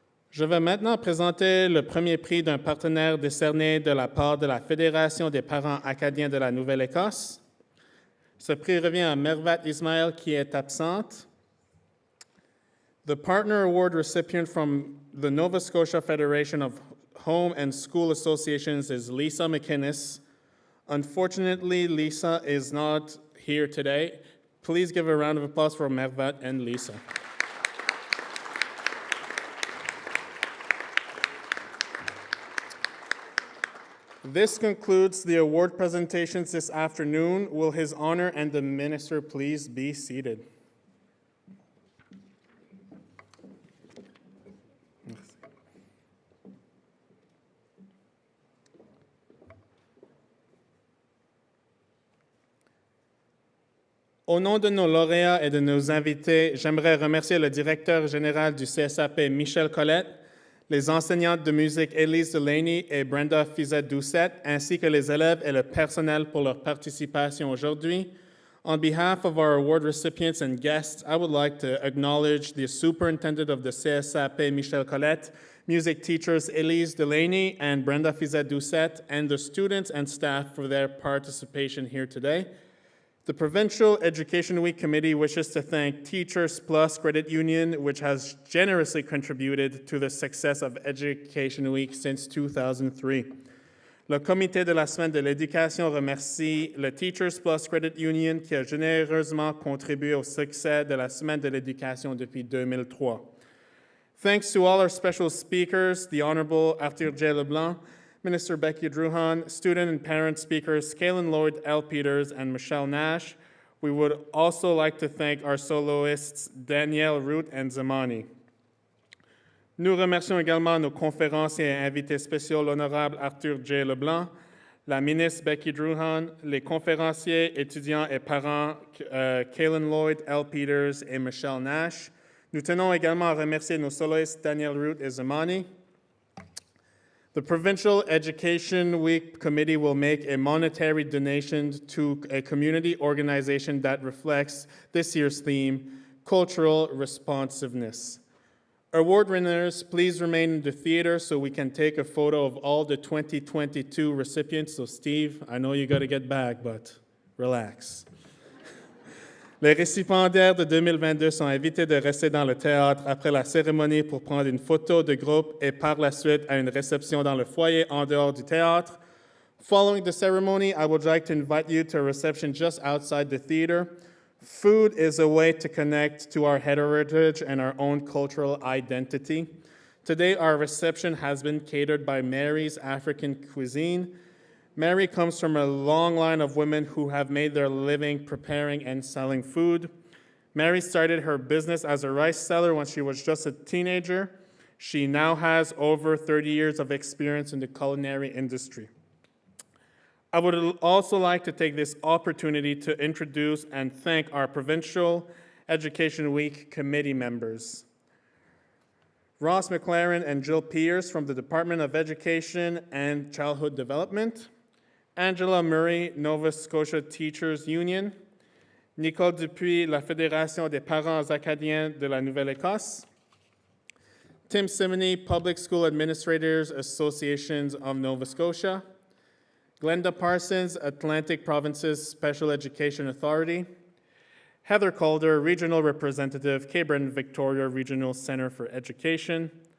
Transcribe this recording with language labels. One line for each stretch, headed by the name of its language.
French: Je vais maintenant présenter le premier prix d'un partenaire décerné de la part de la Fédération des parents acadiens de la Nouvelle-Écosse. Ce prix revient à Mervat Ismail qui est absente.
English: The partner award recipient from the Nova Scotia Federation of Home and School Associations is Lisa McInnes. Unfortunately, Lisa is not here today. Please give a round of applause for Mervat and Lisa. This concludes the award presentations this afternoon. Will His Honor and the Minister please be seated?
French: Au nom de nos lauréats et de nos invités, j'aimerais remercier le directeur général du CSAP, Michel Collette, les enseignantes de musique Élise Delaney et Brenda Fizet-Doucette, ainsi que les élèves et le personnel pour leur participation aujourd'hui.
English: On behalf of our award recipients and guests, I would like to acknowledge the superintendent of the CSAP, Michel Collette, music teachers Élise Delaney and Brenda Fizet-Doucette, and the students and staff for their participation here today. The Provincial Education Week Committee wishes to thank Teachers Plus Credit Union, which has generously contributed to the success of Education Week since 2003.
French: Le Comité de la Semaine de l'Éducation remercie le Teachers Plus Credit Union qui a généreusement contribué au succès de la Semaine de l'Éducation depuis 2003.
English: Thanks to all our special speakers, the Honorable Arthur J. Leblanc, Minister Becky Druhan, student and parent speakers Kaylin Lloyd, L. Peters, and Michelle Nash. We would also like to thank our soloists Danielle Root and Zamani.
French: Nous remercions également nos conférenciers et invités spéciaux, l'honorable Arthur J. Leblanc, la ministre Becky Druhan, les conférenciers, étudiants et parents Kaylin Lloyd, L. Peters et Michelle Nash. Nous tenons également à remercier nos soloistes Danielle Root et Zamani.
English: The Provincial Education Week Committee will make a monetary donation to a community organization that reflects this year's theme, Cultural Responsiveness. Award winners, please remain in the theater so we can take a photo of all the 2022 recipients. So Steve, I know you got to get back, but relax.
French: Les récipiendaires de 2022 sont invités de rester dans le théâtre après la cérémonie pour prendre une photo de groupe et par la suite à une réception dans le foyer en dehors du théâtre.
English: Following the ceremony, I would like to invite you to a reception just outside the theater. Food is a way to connect to our heritage and our own cultural identity. Today, our reception has been catered by Mary's African Cuisine. Mary comes from a long line of women who have made their living preparing and selling food. Mary started her business as a rice seller when she was just a teenager. She now has over 30 years of experience in the culinary industry. I would also like to take this opportunity to introduce and thank our Provincial Education Week committee members. Ross McLaren and Jill Pierce from the Department of Education and Childhood Development. Angela Murray, Nova Scotia Teachers Union.
French: Nicole Dupuis, la Fédération des parents acadiens de la Nouvelle-Écosse.
English: Tim Simony, Public School Administrators Associations of Nova Scotia. Glenda Parsons, Atlantic Provinces Special Education Authority. Heather Calder, Regional Representative, Cape Breton Victoria Regional Center for Education.